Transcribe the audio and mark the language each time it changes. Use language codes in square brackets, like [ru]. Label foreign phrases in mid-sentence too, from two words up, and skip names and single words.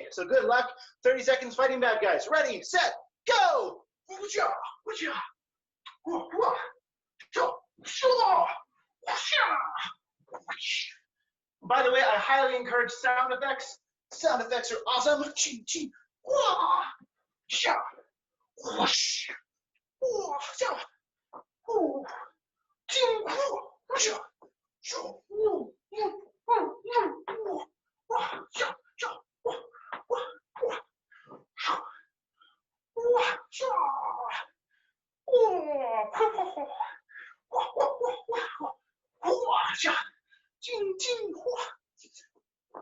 [en] So good luck. 30 seconds fighting bad guys. Ready, set, go! By the way, I highly encourage sound effects. Sound effects are awesome. Ching, ching, wah, sha, whoosh, wah, sha, whoo, ching, whoo, sha, sha, woo, woo, woo, woo, wah, sha, sha, wah, wah, wah, sha, wah, sha, wah, wah, wah, wah, sha, ching, ching, wah.